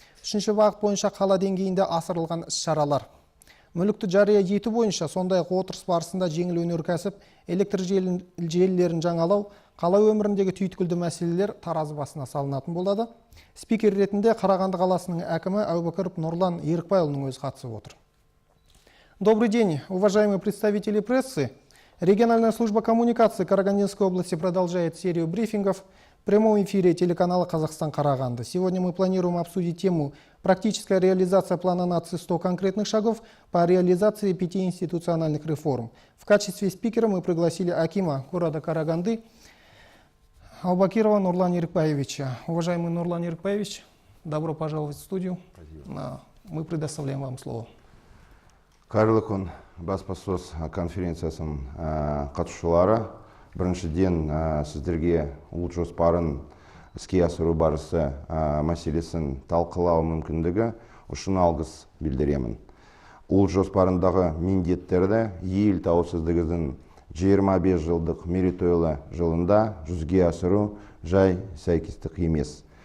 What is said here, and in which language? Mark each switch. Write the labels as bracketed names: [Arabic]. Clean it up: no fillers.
[Kazakh] Үшінші бағыт бойынша қала деңгейінде асырылған іс-шаралар. Мүлікті жария ету бойынша, сондай-ақ отырыс барысында жеңіл өнеркәсіп, электр желілерін жаңалау, қала өміріндегі түйткілді мәселелер таразы басына салынатын болады. Спикер ретінде Қарағанды қаласының әкімі Әубәкіров Нұрлан Ерікбайұлының өзі қатысып отыр. [Russian] Добрый день, уважаемые представители прессы. Региональная служба коммуникации Карагандинской области продолжает серию брифингов в прямом эфире телеканала «Казахстан Караганды». Сегодня мы планируем обсудить тему «Практическая реализация плана нации 100 конкретных шагов по реализации 5 институциональных реформ». В качестве спикера мы пригласили акима города Караганды Аубакирова Нурлана Ерікбаевича. Уважаемый Нурлан Ерікбаевич, добро пожаловать в студию. Спасибо. Мы предоставляем вам слово. [Kazakh] Қайырлы күн, баспасөз конференциясының қатысушылары. Біріншіден сіздерге ұлт жоспарын іске асыру барысы мәселесін талқылау мүмкіндігі үшін алғыс білдіремін. Ұлт жоспарындағы міндеттерді ел тәуелсіздігінің 25 жылдық мерейтойлы жылында жүзеге асыру жай сәйкестік емес.